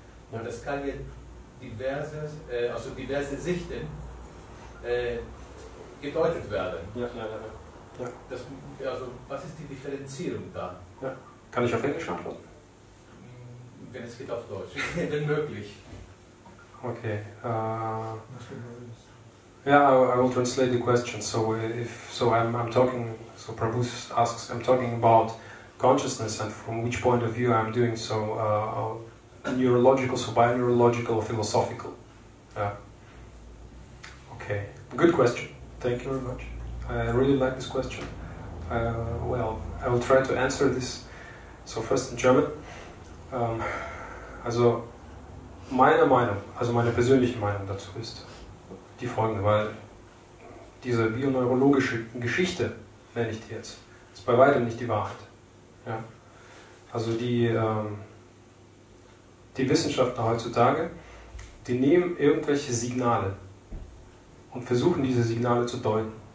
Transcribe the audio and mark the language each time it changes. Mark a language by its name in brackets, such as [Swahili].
[German] Und das kann jetzt diverse Sichten gedeutet werden. Ja. Was ist die Differenzierung da? Ja. Kann ich auf Englisch antworten? Wenn es geht auf Deutsch, wenn möglich. Okay. [English] I will translate the question. So I'm talking. So Prabhu asks. I'm talking about consciousness and from which point of view I'm doing so, neurological, so bioneurological or philosophical. Okay, good question. Thank you very much. I really like this question. Well, I will try to answer this. So first in German. [German] Also meine persönliche Meinung dazu ist die folgende, weil diese bioneurologische Geschichte, nenne ich die jetzt, ist bei weitem nicht die Wahrheit. Ja? Also die Wissenschaftler heutzutage, die nehmen irgendwelche Signale und versuchen diese Signale zu deuten.